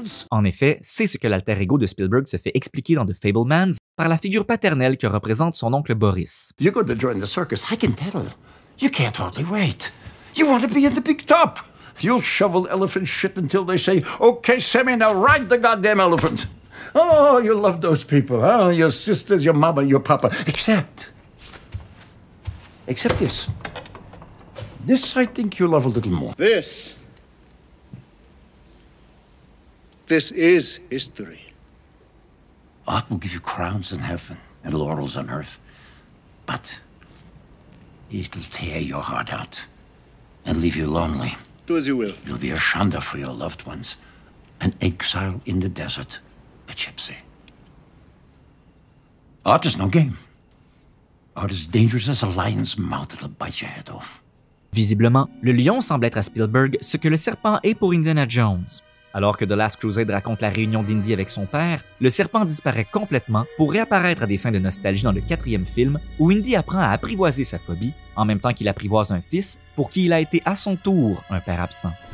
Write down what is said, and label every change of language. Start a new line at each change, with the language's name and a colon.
French: En effet, c'est ce que l'alter ego de Spielberg se fait expliquer dans The Fabelmans par la figure paternelle que représente son oncle Boris.
English: You're going to join the circus, I can tell. You can't hardly wait. You want to be in the big top. You'll shovel elephant shit until they say, "Okay, Sammy, now ride the goddamn elephant." Oh, you love those people, huh? Your sisters, your mama, your papa. Except this. This I think you love a little more. This is history. Art will give you crowns in heaven and laurels on earth. But it'll tear your heart out and leave you lonely. Do as you will. You'll be a shanda for your loved ones, an exile in the desert, a gypsy. Art is no game. Art is dangerous as a lion's mouth. It'll bite your head off.
French: Visiblement, le lion semble être à Spielberg ce que le serpent est pour Indiana Jones. Alors que The Last Crusade raconte la réunion d'Indy avec son père, le serpent disparaît complètement pour réapparaître à des fins de nostalgie dans le 4e film où Indy apprend à apprivoiser sa phobie, en même temps qu'il apprivoise un fils pour qui il a été à son tour un père absent.